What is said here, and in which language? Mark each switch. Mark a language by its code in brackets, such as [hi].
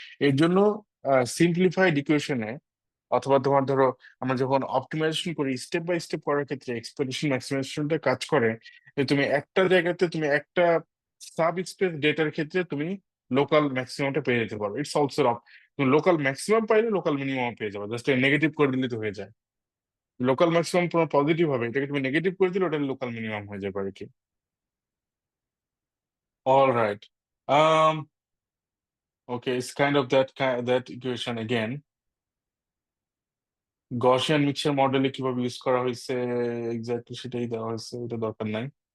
[bn] এর জন্য সিম্পলিফাইড ইকুয়েশনে অথবা তোমার ধরো আমরা যখন অপটিমাইজেশন করি স্টেপ বাই স্টেপ করার ক্ষেত্রে এক্সপেডিশন ম্যাক্সিমাইজেশনটা কাজ করে যে তুমি একটা জায়গাতে তুমি একটা সাব স্পেস ডেটার ক্ষেত্রে তুমি লোকাল ম্যাক্সিমামটা পেয়ে যেতে পারো। ইটস অলসো তুমি লোকাল ম্যাক্সিমাম পাইলে লোকাল মিনিমাম পেয়ে যাবে, জাস্ট নেগেটিভ করে দিলে তো হয়ে যায়। লোকাল ম্যাক্সিমাম তোমার পজিটিভ হবে, এটাকে তুমি নেগেটিভ করে দিলে ওটা লোকাল মিনিমাম হয়ে যাবে আর কি। [en] All right. Um, okay, it's kind of that equation again. [bn] Gaussian mixture মডেলে কিভাবে ইউজ করা হয়েছে এক্স্যাক্টলি সেটাই দেওয়া হয়েছে, এটা দরকার নাই।